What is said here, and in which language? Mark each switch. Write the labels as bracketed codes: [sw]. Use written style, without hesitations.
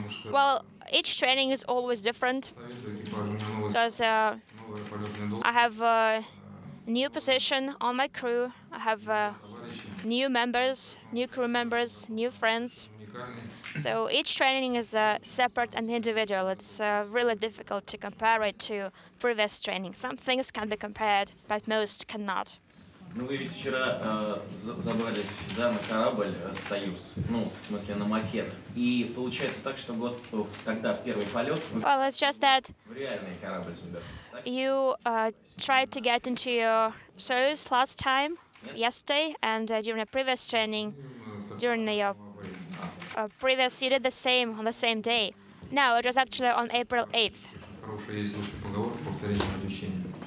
[en] Well, each training is always different because I have a new position on my crew. I have new members, new crew members, new friends. So each training is separate and individual. It's really difficult to compare it to previous training. Some things can be compared, but most cannot. [ru] Ну, вы ведь вчера забрались, да, на корабль «Союз», ну, в смысле, на макет. И получается так, что вот тогда в первый полет вы [en] Well, it's just that [ru] в реальный корабль забирались, так? [en] you tried to get into your Soyuz last time, yesterday, and during a previous training, during your previous, you did the same on the same day. No, it was actually on April 8th.